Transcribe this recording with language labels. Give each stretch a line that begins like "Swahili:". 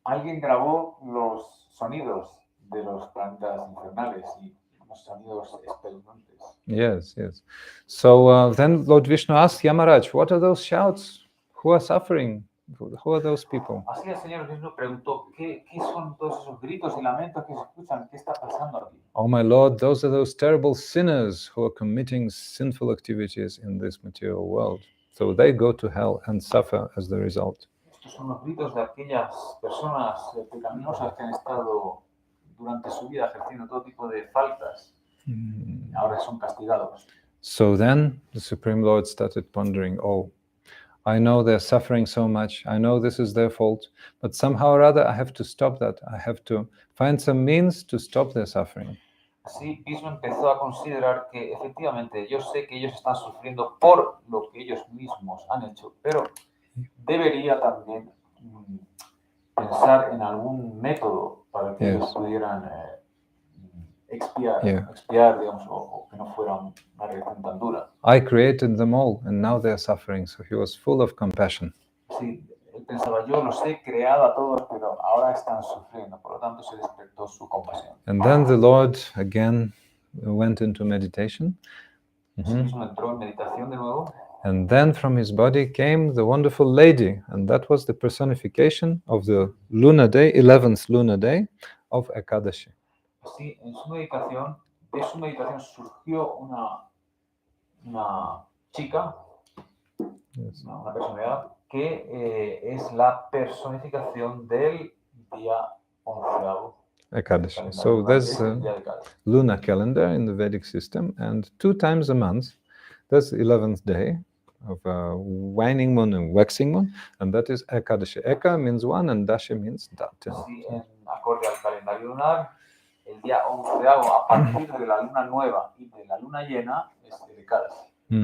Spanish: Alguien grabó los sonidos de los planetas infernales y unos sonidos espeluznantes.
English: Yes. So then Lord Vishnu asked Yamaraj, what are those shouts? Who are suffering? Who are those people?
Spanish: Así el señor Vishnu preguntó, ¿qué son todos esos gritos y lamentos que se escuchan? ¿Qué está pasando aquí?
English: Oh my Lord, those are those terrible sinners who are committing sinful activities in this material world. So they go to hell and suffer as the result.
Spanish: Estos son los gritos de aquellas personas pecaminosas que han estado durante su vida ejerciendo todo tipo de faltas. Ahora son castigados.
English: So then the Supreme Lord started pondering, I know they're suffering so much. I know this is their fault, but somehow or other I have to stop that. I have to find some means to stop their suffering.
Spanish: Así Vishnu empezó a considerar que efectivamente yo sé que ellos están sufriendo por lo que ellos mismos han hecho, pero debería también pensar en algún método para que ellos pudieran expiar, digamos, o que no fuera una reacción tan dura.
English: I created them all, and now they are suffering. So he was full of compassion.
Spanish: Sí, él pensaba, yo los he creado a todos, pero ahora están sufriendo. Por lo tanto, se despertó su compasión.
English: And then the Lord again went into meditation.
Spanish: Así mismo entró en meditación de nuevo.
English: And then from his body came the wonderful lady, and that was the personification of the lunar day, 11th lunar day of Ekadashi.
Spanish: Así, de su meditación surgió una chica, una personalidad, que es la personificación del día 11º. Ekadashi.
English: So there's a lunar calendar in the Vedic system, and 2 times a month, there's the 11th day of waning moon and waxing moon, and that is Ekadashi. Eka means 1 and Dashi means that.
Spanish: Sí, en acorde al calendario lunar, el día 11º, a partir de la luna nueva y de la luna llena, es el Ekadashi.